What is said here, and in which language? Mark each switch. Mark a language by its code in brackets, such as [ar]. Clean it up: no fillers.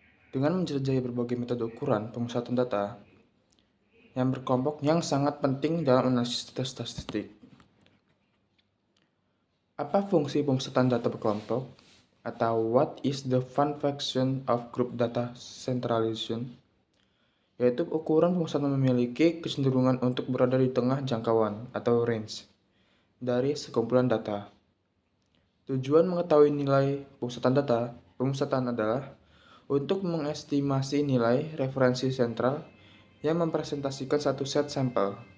[id] Dengan menjelajahi berbagai metode ukuran pemusatan data yang berkelompok yang sangat penting dalam analisis data statistik. Apa fungsi pemusatan data berkelompok? [en] Atau what is the function of group data centralization? [id] Yaitu ukuran pemusatan memiliki kecenderungan untuk berada di tengah jangkauan atau range dari sekumpulan data. Tujuan mengetahui nilai pemusatan adalah untuk mengestimasi nilai referensi sentral yang mempresentasikan satu set sampel.